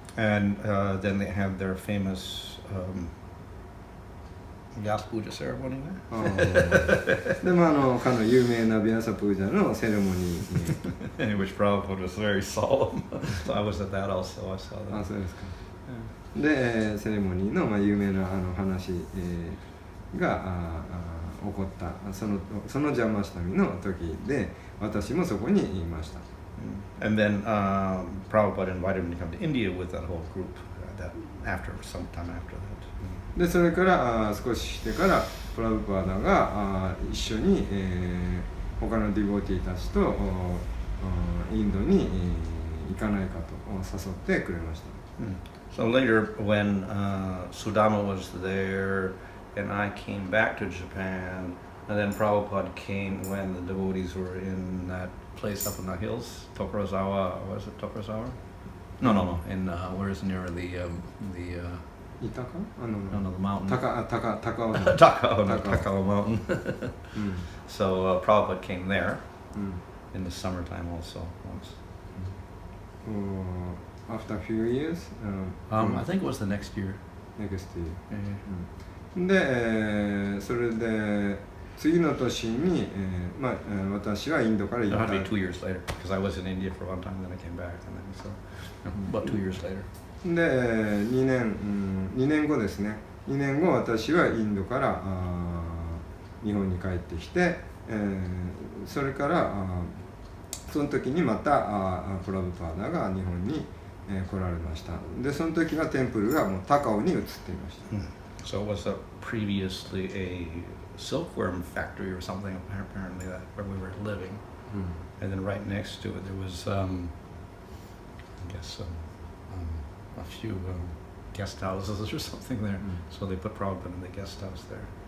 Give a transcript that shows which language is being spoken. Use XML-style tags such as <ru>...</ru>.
<en>And then they had their famous Vyasa Puja ceremony there.</en> <ja>でもかの有名なビアサプージャのセレモニー</ja> <en>in which Prabhupada was very solemn. So I was at that also. I saw that.</en> <ja>そうですか。で、セレモニーの、有名な話、が起こったそのジャンマシタミの時で私もそこにいました。</ja> <en>And then Prabhupada invited me to come to India with that whole group. Some time after that. でそれから少ししてからプラブパーダが一緒に、他のディボティたちとインドに行かないかと誘ってくれました。 So later, when Sudama was there, and I came back to Japan, and then Prabhupada came when the devotees were in that place up in the hills, Tokorozawa. Was it Tokorozawa? No. In where is near the Itaka? No, the mountain. Takao Mountain. So Prabhupada came there in the summertime also once. After a few years? I think it was the next year. Next year.</en> <ja>で、それで次の年に、私はインドから行った。</ja> <en>It had to be 2 years later, because I was in India for one time, then I came back, and then so about 2 years later.</en> <ja>で、2年後ですね。 2年後私はインドから日本に帰ってきて、それからその時にまたプラブパーダが日本に来られました。でその時はテンプルがもう高尾に移っていました。</ja> <en>So it was previously a silkworm factory or something apparently that where we were living, and then right next to it there was I guess a few guest houses or something there. So they put Prabhupada in the guest house there.</en>